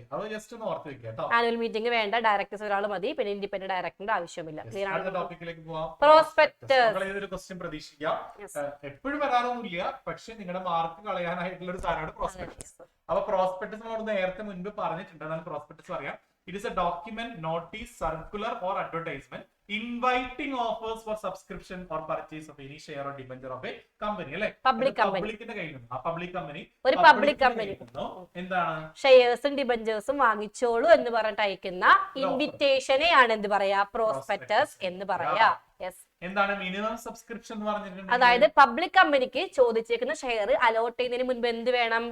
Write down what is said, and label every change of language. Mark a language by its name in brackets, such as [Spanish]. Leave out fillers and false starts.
[Malayalam] അത് ജസ്റ്റ് ഒന്ന് ഓർത്ത് വെക്കുക കേട്ടോ. ആനുവൽ മീറ്റിംഗ് വേണ്ട, ഡയറക്ടേഴ്സ് ഒരാൾ മതി. പിന്നെ ഇൻഡിപെൻഡന്റ് ഡയറക്ടറിന്റെ ആവശ്യമില്ല. അടുത്ത ടോപ്പിക്കിലേക്ക് പോവാം. പ്രോസ്പെക്ടസ്. ഇതൊരു ക്വസ്റ്റ്യൻ പ്രതീക്ഷിക്കാം. എപ്പോഴും വരാറൊന്നുമില്ല, പക്ഷെ നിങ്ങളുടെ മാർക്ക് കളയാനായിട്ടുള്ള ഒരു സാധനമാണ് പ്രോസ്പെക്ടസ്. അപ്പൊ പ്രോസ്പെക്ടസ് നമ്മൾ നേരത്തെ മുൻപ് പറഞ്ഞിട്ടുണ്ട്. അതാണ് പ്രോസ്പെക്ടസ് പറയാം. [English] It is a document, notice, circular or advertisement inviting offers for subscription or purchase of any share or debenture of a company. [Malayalam] അല്ലേ? പബ്ലിക്കിന്റെ കയ്യിലുണ്ട്. ആ പബ്ലിക് കമ്പനി ഒരു പബ്ലിക് കമ്പനി എന്താണ്? ഷെയർസും ഡിബഞ്ചേഴ്സും വാങ്ങിച്ചോളൂ എന്ന് പറഞ്ഞിട്ട് അയക്കുന്ന ഇൻവിറ്റേഷനെയാണ് എന്ത് പറയാ? പ്രോസ്പെക്ടസ് എന്ന് പറയാ. എന്താണ് മിനിമം സബ്സ്ക്രിപ്ഷൻ എന്ന് പറഞ്ഞിട്ടുണ്ട്? അതായത് പബ്ലിക് കമ്പനിക്ക് ചോദിച്ചേക്കുന്ന ഷെയർ അലോട്ട് ചെയ്യുന്നതിന് മുൻപ് എന്ത് വേണം?